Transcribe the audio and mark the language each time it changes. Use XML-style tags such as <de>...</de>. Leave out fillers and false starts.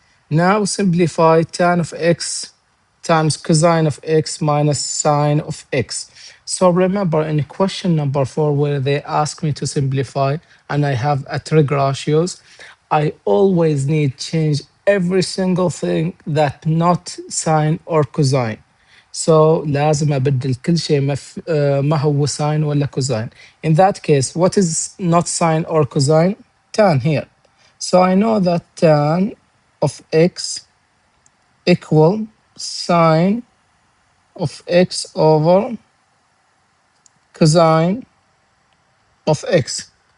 <en>Now simplify tan of x times cosine of x minus sine of x. So remember, in question number 4, where they ask me to simplify and I have a trig ratios, I always need change every single thing that not sine or cosine.</en> <ar>So لازم أبدل كل شيء ما هو sine ولا cosine.</ar> <en>In that case, what is not sine or cosine? Tan here. So I know that tan of x equal sine of x over cosine of x.</en>